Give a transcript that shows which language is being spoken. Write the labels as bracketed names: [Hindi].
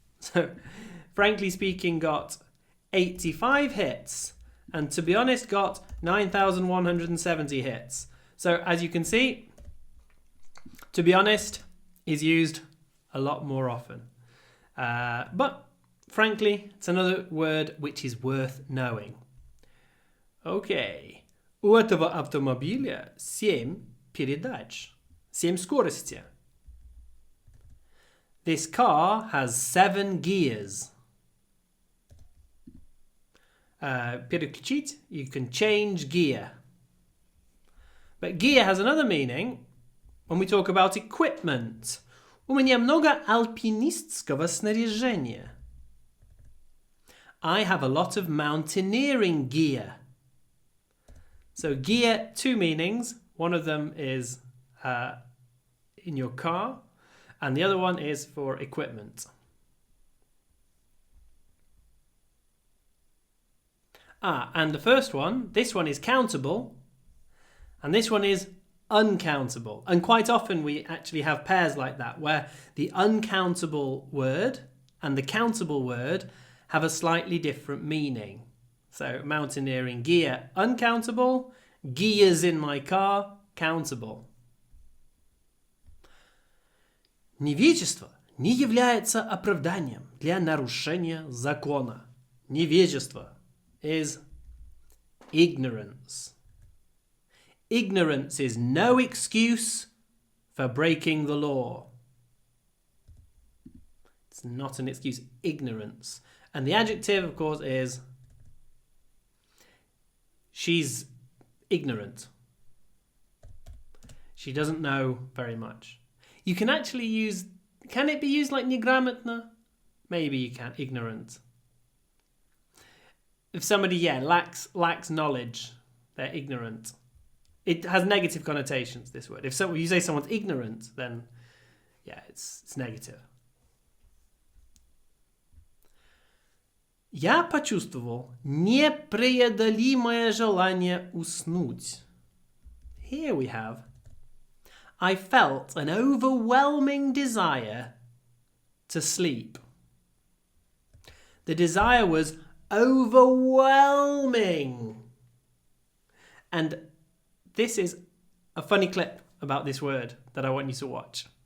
[English] So, frankly speaking got 85 hits, and to be honest got 9,170 hits. So, as you can see, to be honest is used a lot more often. But, frankly, it's another word which is worth knowing. [Russian] Окей. У этого автомобиля 7 передач. 7 скорости. [English] This car has 7 gears. Переключить, you can change gear. But gear has another meaning when we talk about equipment. [Russian] У меня много альпинистского снаряжения. [English] I have a lot of mountaineering gear. So gear, two meanings. One of them is in your car, and the other one is for equipment. And the first one, this one is countable, and this one is uncountable. And quite often we actually have pairs like that, where the uncountable word and the countable word have a slightly different meaning. So mountaineering gear, uncountable. Gears in my car, countable. [Russian] Невежество не является оправданием для нарушения закона. [English] Невежество is ignorance. Ignorance is no excuse for breaking the law. It's not an excuse. Ignorance. And the adjective, of course, is she's ignorant. She doesn't know very much. You can actually use... Can it be used like неграмотно? Maybe you can. Ignorant. If somebody, lacks knowledge, they're ignorant. It has negative connotations, this word. If you say someone's ignorant, then, it's negative. [Russian] Я почувствовал непреодолимое желание уснуть. [English] Here we have, I felt an overwhelming desire to sleep. The desire was overwhelming. And this is a funny clip about this word that I want you to watch.